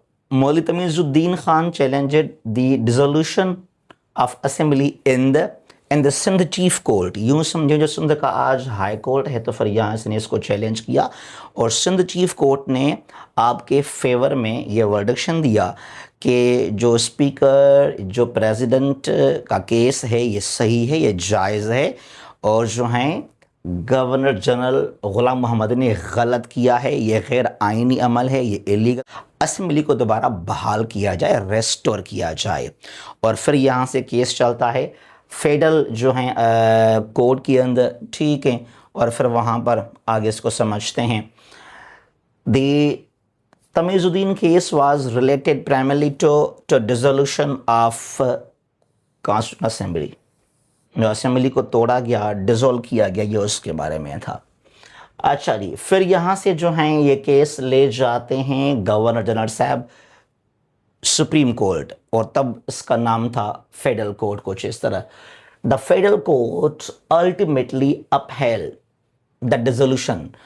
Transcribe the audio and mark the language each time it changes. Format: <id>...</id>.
<en>Maulvi Tamizuddin Khan challenged the dissolution of assembly in the Sindh chief court.</en> <ur>یوں سمجھیں جو سندھ کا آج ہائی کورٹ ہے, تو پھر یہاں اس نے اس کو چیلنج کیا اور سندھ چیف کورٹ نے آپ کے فیور میں یہ ورڈکشن دیا کہ جو اسپیکر جو پریزیڈنٹ کا کیس ہے یہ صحیح ہے, یہ جائز ہے, اور جو ہیں گورنر جنرل غلام محمد نے غلط کیا ہے, یہ غیر آئینی عمل ہے, یہ ایلیگل. اسمبلی کو دوبارہ بحال کیا جائے, ریسٹور کیا جائے. اور پھر یہاں سے کیس چلتا ہے فیڈرل جو ہیں کورٹ کے اندر. ٹھیک ہے, اور پھر وہاں پر آگے اس کو سمجھتے ہیں.</ur> <en>The Tamizuddin case was related primarily to dissolution of constitution assembly.</en> <ur>جو اسمبلی کو توڑا گیا, ڈیزولو کیا گیا, یہ اس کے بارے میں تھا. اچھا جی, پھر یہاں سے جو ہیں یہ کیس لے جاتے ہیں گورنر جنرل صاحب سپریم کورٹ, اور تب اس کا نام تھا فیڈرل کورٹ, کچھ اس طرح.</ur> <en>The federal court ultimately upheld the dissolution.</en>